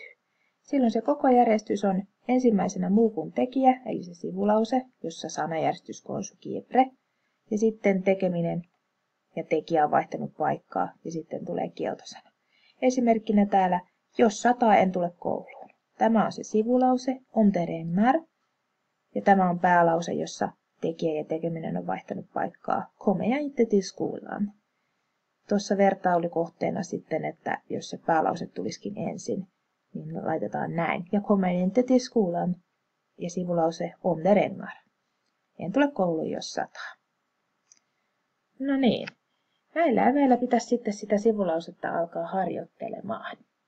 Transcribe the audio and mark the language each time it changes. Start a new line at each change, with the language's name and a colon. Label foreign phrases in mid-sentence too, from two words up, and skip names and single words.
Finnish: Silloin se koko järjestys on ensimmäisenä muu kuin tekijä, eli se sivulause, jossa sanajärjestys konsukiepre, ja sitten tekeminen ja tekijä on vaihtanut paikkaa, ja sitten tulee kieltosana. Esimerkkinä täällä, jos sataa en tule kouluun. Tämä on se sivulause,
Swedish: om det regnar,
Finnish: ja tämä on päälause, jossa tekijä ja tekeminen on vaihtanut paikkaa,
Swedish: kommer jag inte till skolan.
Finnish: Tuossa vertaulukohteena sitten, että jos se päälause tulisikin ensin, niin laitetaan näin.
Swedish: Ja kommer inte till skolan.
Finnish: Ja sivulause
Swedish: om det regnar.
Finnish: En tule kouluun, jos sataa. No niin. Näillä eväillä pitäisi sitten sitä sivulausetta alkaa harjoittelemaan.